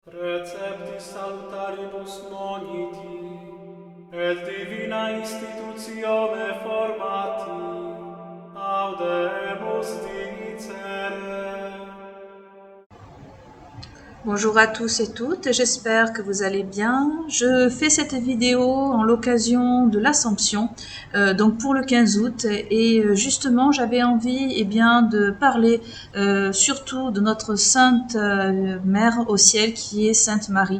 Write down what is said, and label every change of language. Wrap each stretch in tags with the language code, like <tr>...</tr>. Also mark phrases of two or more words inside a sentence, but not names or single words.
<la>Receptis salutaribus moniti, et divina institutione formati, audemus dicere.</la> <fr>Bonjour à tous et toutes, j'espère que vous allez bien. Je fais cette vidéo en l'occasion de l'Assomption, donc pour le 15 août, et justement j'avais envie de parler surtout de notre sainte mère au ciel qui est Sainte Marie.</fr>